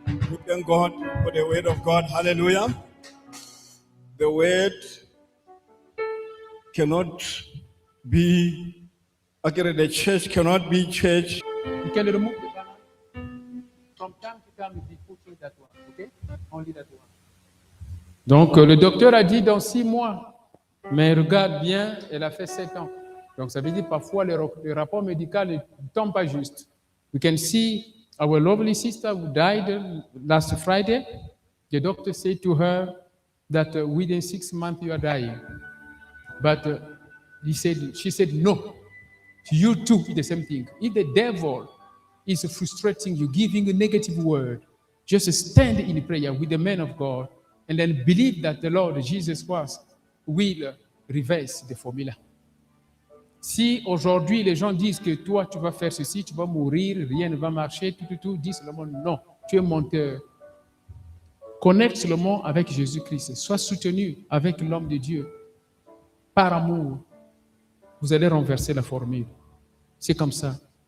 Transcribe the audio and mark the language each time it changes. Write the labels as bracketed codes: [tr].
[en] We thank God for the word of God. Hallelujah. The word cannot be, okay, the church cannot be church. You can remove the banner. From time to time, we put that one, okay? Only that one. [fr] Donc, le docteur a dit dans 6 mois. Mais regarde bien, elle a fait 7 ans. Donc, ça veut dire parfois le rapport médical ne tombe pas juste. [en] We can see our lovely sister who died last Friday. The doctor said to her that within 6 months you are dying. But she said, no. You too, the same thing. If the devil is frustrating you, giving a negative word, just stand in prayer with the man of God and then believe that the Lord Jesus Christ will reverse the formula. [fr] Si aujourd'hui les gens disent que toi tu vas faire ceci, tu vas mourir, rien ne va marcher, tout, dis seulement non, tu es menteur. Connecte seulement avec Jésus-Christ, sois soutenu avec l'homme de Dieu. Par amour, vous allez renverser la formule. C'est comme ça.